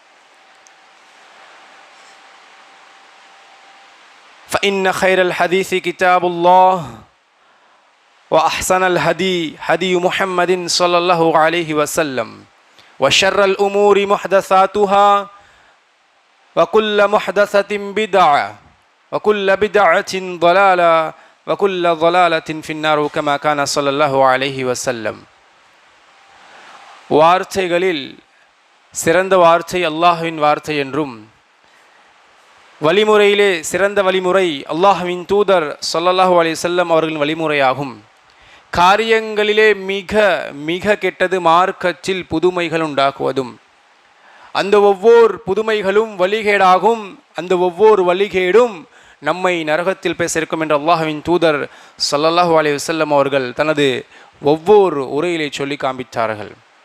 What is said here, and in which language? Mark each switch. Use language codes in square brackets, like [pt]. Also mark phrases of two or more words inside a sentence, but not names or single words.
[ar] فإن خير الحديث كتاب الله وأحسن الهدي هدي محمد صلى الله عليه وسلم وشر الأمور محدثاتها وكل محدثة بدعة وكل بدعة ضلالة وكل ضلالة في النار كما كان صلى الله عليه وسلم [ta] வார்த்தைகளில் சிறந்த வார்த்தை அல்லாஹ்வின் வார்த்தை என்றும் வழிமுறையிலே சிறந்த வழிமுறை அல்லாஹ்வின் தூதர் [ar] صلى الله عليه وسلم [ta] அவர்களின் வழிமுறையாகும். காரியங்களிலே மிக மிக கெட்டது மார்க்கத்தில் புதுமைகள் உண்டாக்குவதும், அந்த ஒவ்வொரு புதுமைகளும் வழிகேடாகும், அந்த ஒவ்வொரு வழிகேடும் நம்மை நரகத்தில் பேசியிருக்கும் என்று அல்லாஹ்வின் தூதர் [ar] صلى الله عليه وسلم [ta] அவர்கள் தனது ஒவ்வொரு உரையிலே சொல்லி காண்பித்தார்கள்.